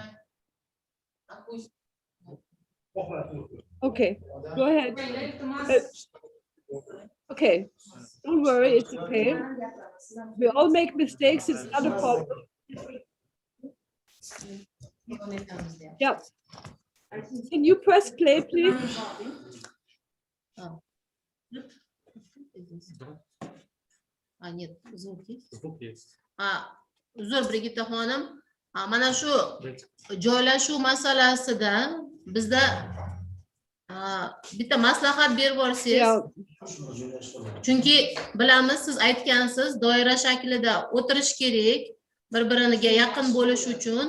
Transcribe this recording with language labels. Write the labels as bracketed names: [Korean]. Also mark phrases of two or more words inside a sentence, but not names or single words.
[English] Okay, go ahead. Okay, don't worry, it's okay. We all make mistakes, it's not a problem. Yeah. Can you press play, please? [Russian] Нет, звук есть? Звук есть. [Uzbek] Uzr Brigitta xonim, mana shu joylashuv masalasida bizda bitta maslahat berib yuborsangiz. Chunki bilamiz, siz aytgansiz, doira shaklida o'tirish kerak, bir-biriga yaqin bo'lish uchun.